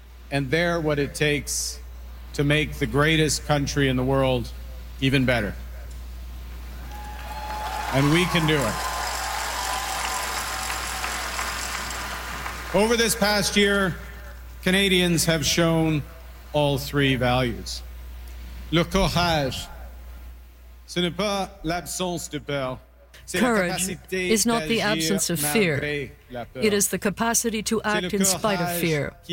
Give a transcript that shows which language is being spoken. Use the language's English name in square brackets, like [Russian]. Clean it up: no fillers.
[English] And they're what it takes to make the greatest country in the world even better. And we can do it. Over this past year, Canadians have shown all three values. [French] Le courage, ce n'est pas l'absence de peur. [English] Courage is not the absence of fear. It is the capacity to act in spite of fear.